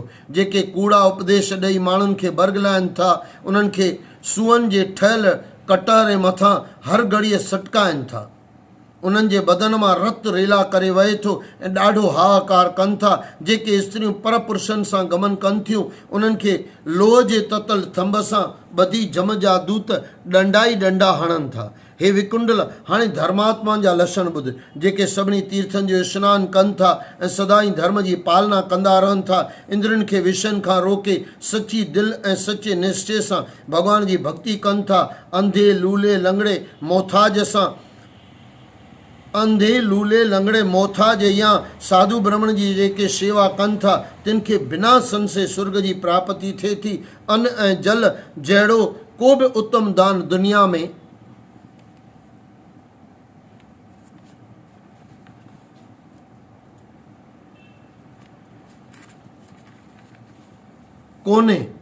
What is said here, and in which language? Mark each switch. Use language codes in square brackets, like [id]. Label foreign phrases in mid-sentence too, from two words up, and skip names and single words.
[sd] जेके कूड़ा उपदेश ॾेई माण्हुनि खे बरगलाइनि था उन्हनि खे सूअनि जे ठहियल कटर जे मथां हर घड़ीअ सटकाइनि था। उन्हनि जे बदन मां रत रेला करे वहे थो ऐं ॾाढो हाहाकार कनि था। जेके स्त्रियूं पर पुरुषनि सां गमन कनि थियूं उन्हनि खे लोह जे ततल थंभ सां ॿधी जम जा दूत ॾंडा ई ॾंडा हणनि था। हे विकुंडल हाणे धर्मात्मा जा लक्षण ॿुध। जेके सभिनी तीर्थनि जो स्नान कनि था ऐं सदाई धर्म जी पालना कंदा रहनि था। इंद्रनि खे विषयनि खां रोके सची दिलि ऐं सचे निश्चय सां भॻवान जी भक्ति कनि था। अंधे लूले लंगड़े मोथाज या साधु ब्राह्मण जी जेके शेवा कनि था तिन खे बिना संशय स्वर्ग जी प्राप्ति थिए थी। अन्न ऐं जल जहिड़ो को बि उत्तम दान दुनिया में कोन्हे।